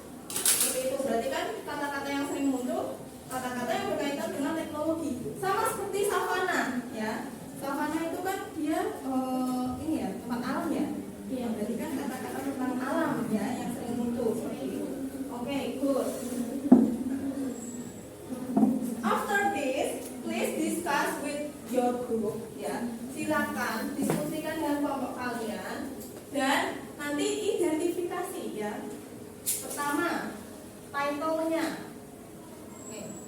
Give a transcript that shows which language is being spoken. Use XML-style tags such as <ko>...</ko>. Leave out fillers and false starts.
<id>Seperti itu, berarti kan kata-kata yang sering muncul kata-kata yang berkaitan dengan teknologi. Sama seperti savana ya. Savana itu kan dia ini ya, tempat alam ya. Iya, berarti kan kata-kata tentang alam ya yang sering muncul seperti itu.</id> <en>Oke, good. After this, please discuss with your group ya.</en> <id>Silakan diskusikan dengan kelompok kalian dan nanti identifikasi ya. Pertama, title-nya. Oke.</id>